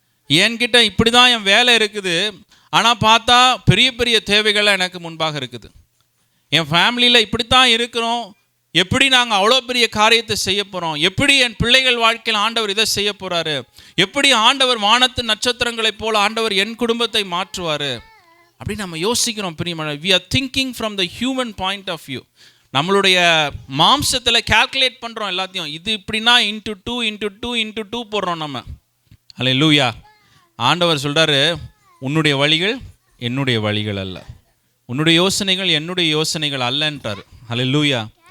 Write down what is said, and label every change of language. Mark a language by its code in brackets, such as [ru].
[ta] என்கிட்ட இப்படி தான் என் வேலை இருக்குது, ஆனால் பார்த்தா பெரிய பெரிய தேவைகள்லாம் எனக்கு முன்பாக இருக்குது. என் ஃபேமிலியில் இப்படித்தான் இருக்கிறோம், எப்படி நாங்கள் அவ்வளோ பெரிய காரியத்தை செய்ய போகிறோம், எப்படி என் பிள்ளைகள் வாழ்க்கையில் ஆண்டவர் இதை செய்ய போகிறாரு, எப்படி ஆண்டவர் வானத்து நட்சத்திரங்களைப் போல ஆண்டவர் என் குடும்பத்தை மாற்றுவார் அப்படி நம்ம யோசிக்கிறோம். பிரியமான, [en] we are thinking from the human point of view. [ta] நம்மளுடைய மாம்சத்தில் கால்குலேட் பண்ணுறோம் எல்லாத்தையும். இது இப்படின்னா இன்ட்டு டூ போடுறோம் நம்ம. அல்லேலூயா. ஆண்டவர் சொல்கிறாரு, உன்னுடைய வழிகள் என்னுடைய வழிகள் அல்ல, உன்னுடைய யோசனைகள் என்னுடைய யோசனைகள் அல்லன்றார். அல்லேலூயா.